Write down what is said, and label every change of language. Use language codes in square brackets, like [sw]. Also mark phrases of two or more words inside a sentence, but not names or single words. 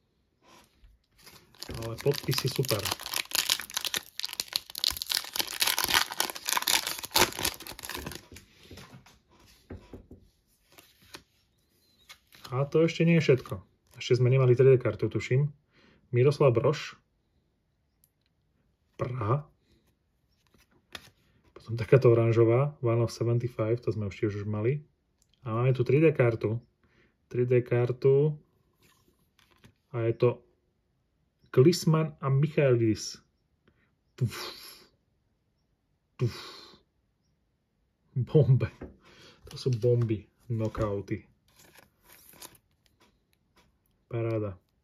[sk] Ale podpis je super. A to ešte nie je všetko. Ešte sme nemali 3D kartu, tuším. Miroslav Brož. Praha. Potom takáto oranžová. [en] One of [sk] 75, to sme už mali. A máme tu 3D kartu. 3D kartu. A je to Klisman a Michaelis. Bombe. To sú bomby. Knockouty. Paráda.